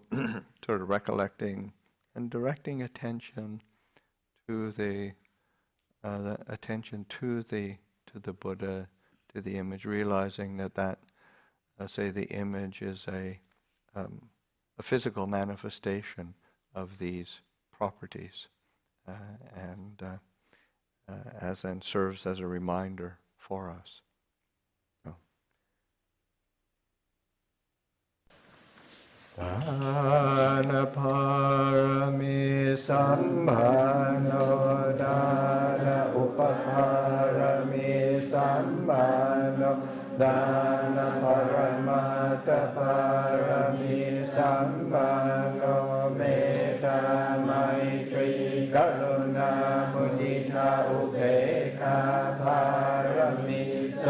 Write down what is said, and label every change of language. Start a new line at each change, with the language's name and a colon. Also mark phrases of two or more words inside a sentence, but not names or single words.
English: sort of recollecting and directing attention to the attention to the Buddha, to the image, realizing that say the image is a physical manifestation of these properties, and as then serves as a reminder for us.
Pali: Dana parami sammano, dana upaparami sammano, dana paramata parami sammano, metta maitri karuna mudita upekha parami